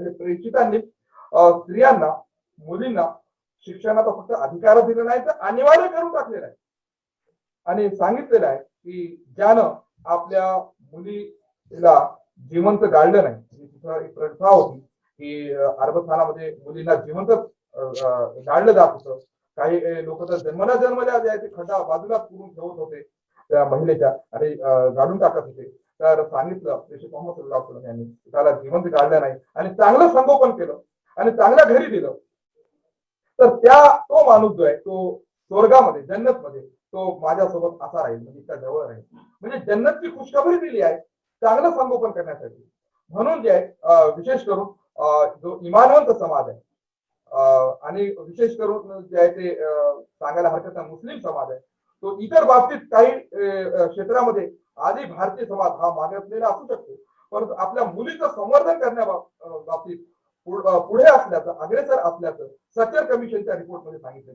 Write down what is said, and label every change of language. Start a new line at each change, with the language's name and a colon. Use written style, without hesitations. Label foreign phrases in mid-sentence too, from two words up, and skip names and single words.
Marathi: म्हणजे प्रेषितांनी स्त्रियांना, मुलींना शिक्षणाचा फक्त अधिकार दिला नाही तर अनिवार्य करून टाकलेला आहे आणि सांगितलेलं आहे की ज्यानं आपल्या मुलीला जिवंत गाळलं नाही. एक प्रथा होती की अरबस्थानामध्ये मुलींना जिवंत गाळलं जात होतं. काही लोक तर जन्मल्या जे आहे ते खड्डा बाजूला पुरून ठेवत होते त्या महिलेच्या आणि गाडून टाकत होते. तर सांगितलं प्रेषित मोहम्मद
Arabic: صلى الله عليه وسلم
Marathi: यांनी त्याला जिवंत गाळलं नाही आणि चांगलं संगोपन केलं आणि चांगल्या घरी दिलं, तर तो माणूस जो आहे तो स्वर्गामध्ये, जन्नत मध्ये तो माझ्यासोबत असा राहील, म्हणजे त्या जवळ राहील. म्हणजे जन्नतची खुशखबरी दिली आहे चांगलं संगोपन करण्यासाठी. म्हणून जे आहे विशेष करून जो इमानवंत समाज आहे आणि विशेष करून जे आहे ते सांगायला हरकत नाही मुस्लिम समाज आहे, तो इतर बाबतीत काही क्षेत्रामध्ये आधी भारतीय समाज हा मागासलेला असू शकतो, परंतु आपल्या मुलीचं संवर्धन करण्या बाबतीत पुढे असल्याचं, अग्रेसर असल्याचं सचर कमिशनच्या रिपोर्टमध्ये सांगितलं.